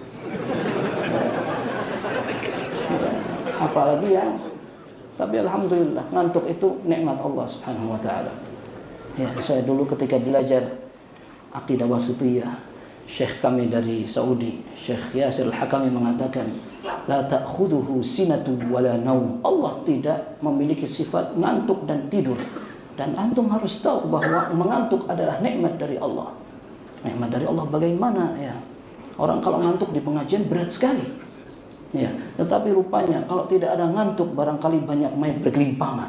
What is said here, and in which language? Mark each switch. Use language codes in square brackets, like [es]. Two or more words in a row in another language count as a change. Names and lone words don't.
[id] Apalagi yang, tapi alhamdulillah ngantuk itu nikmat Allah [ar] سبحانه وتعالى. [id] Ya, saya dulu ketika belajar akidah wasithiyah, Syekh kami dari Saudi, Syekh Yasir Al-Hakami mengatakan, [ar] لا تأخذه سنة ولا نوم. [id] Allah tidak memiliki sifat ngantuk dan tidur. Dan antum harus tahu bahwa mengantuk adalah nikmat dari Allah. Nikmat dari Allah bagaimana ya? Orang kalau ngantuk di pengajian berat sekali. Ya, tetapi rupanya kalau tidak ada ngantuk barangkali banyak main bergelimpangan.